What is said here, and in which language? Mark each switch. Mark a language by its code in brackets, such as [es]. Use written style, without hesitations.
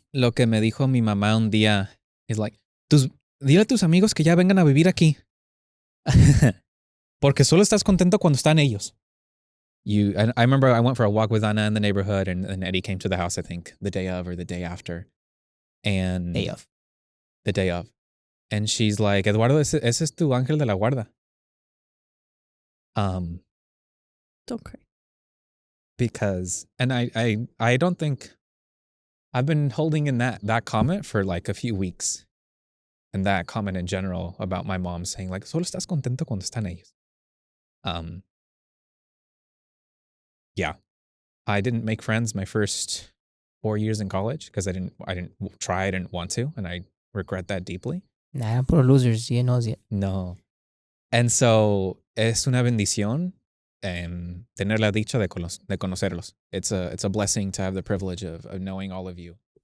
[es] lo que me dijo mi mamá un día es like, dile a tus amigos que ya vengan a vivir aquí. Porque solo estás contento cuando están ellos. [en] I remember I went for a walk with Ana in the neighborhood and Eddie came to the house, I think, the day of or the day after. And Day of. The day of. And she's like, Eduardo, [es] ese es tu ángel de la guarda. [en] Don't cry. Because, and I don't think, I've been holding in that comment for like a few weeks. And that comment in general about my mom saying like, [es] solo estás contento cuando están ellos. [en] Yeah. I didn't make friends my first 4 years in college because I didn't try, I didn't want to, and I regret that deeply. Nah, poor losers. You knows it. No. And so [es] es una bendición tener la dicha de conocerlos. [en] It's a blessing to have the privilege of knowing all of you.